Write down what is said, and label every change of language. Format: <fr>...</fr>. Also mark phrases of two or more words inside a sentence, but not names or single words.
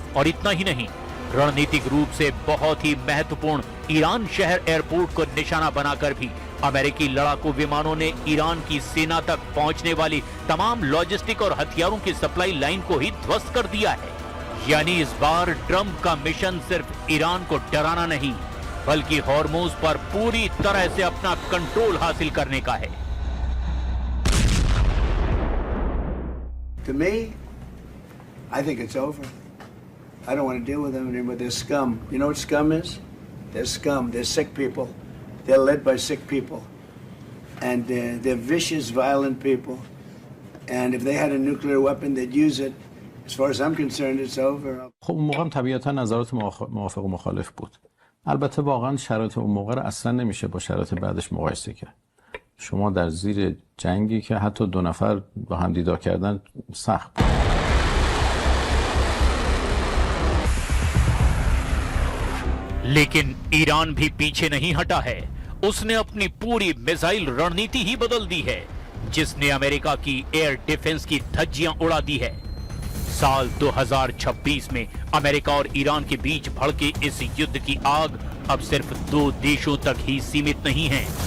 <hi>और इतना ही नहीं, रणनीतिक रूप से बहुत ही महत्वपूर्ण ईरान शहर एयरपोर्ट को निशाना बनाकर भी अमेरिकी लड़ाकू विमानों ने ईरान की सेना तक पहुंचने वाली तमाम लॉजिस्टिक और हथियारों की</hi> <en>supply line</en> <hi>को ही ध्वस्त कर दिया है। यानी इस बार ट्रंप का मिशन सिर्फ ईरान को डराना नहीं, बल्कि हॉर्मोज पर पूरी तरह से अपना कंट्रोल हासिल करने का है।</hi> <en>To me, I think it's over. I don't want to deal with them anymore. They're scum. You know what scum is? They're scum. They're sick people. They're led by sick people. And they're vicious, violent people. And if they had a nuclear weapon, they'd use it. As far as I'm concerned, it's over.</en> <fa>خب اون موقع هم طبیعتا نظرات موافق و مخالف بود. البته واقعا شرایط اون موقع رو اصلا نمیشه با شرایط بعدش مقایسه کرد. شما در زیر جنگی که حتی دو نفر با هم دیدار کردن سخت بود.</fa> <hi>लेकिन ईरान भी पीछे नहीं हटा है। उसने अपनी पूरी मिसाइल रणनीति ही बदल दी है, जिसने अमेरिका की</hi> <en>air defense</en> <hi>की धज्जियां उड़ा दी है। साल 2026 में अमेरिका और ईरान के बीच भड़के इस युद्ध की आग अब सिर्फ दो देशों तक ही सीमित नहीं है।</hi>